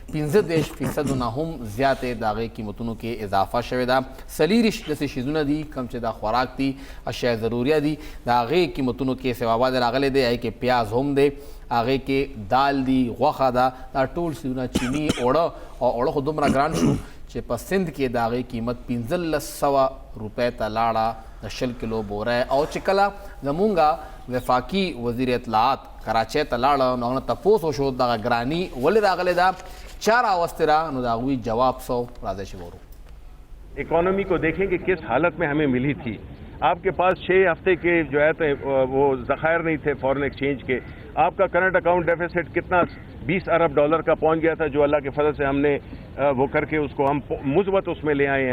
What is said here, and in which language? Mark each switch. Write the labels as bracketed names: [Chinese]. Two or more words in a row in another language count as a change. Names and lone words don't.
[Pashto] 15% نه هم زیاتې د هغې قیمتونو کې اضافه شوې ده 40 داسې شیزونه دي کوم چې د خوراک دي اشیاء ضروریه دي د هغې قیمتونو کې سیواباد راغلی دی هغې کې پیاز هم دی هغې کې دال دي غوښه ده دا ټول شیزونه چینی اوړه او اوړه خو دومره ګران شو چې په سند کې د هغې قیمت 1500 روپۍ ته لاړه د 20 کیلو بوره او چې کله زمونږ وفاقي وزیر اطلاعات کراچۍ ته لاړه نو هغه نه تپوس وشو دغه ګراني ولې راغلې ده چا راوستې ده نو د هغوی جواب سو راځئ چې وورو [Urdu] اکانومی کو دیکھیں کہ کس حالت میں ہمیں ملی تھی۔ آپکے پاس 6 ہفتے کے جو ہے تو وہ ذخائر نہیں تھے [English] foreign exchange [Urdu] के। आपका [English] current account deficit [Urdu] کتنا 20 ارب ڈالر کا پہنچ گیا تھا جو اللہ کے فضل سے ہمنے وہ کرکے اسکو ہم مثبت اسمیں لے آئے ہیں.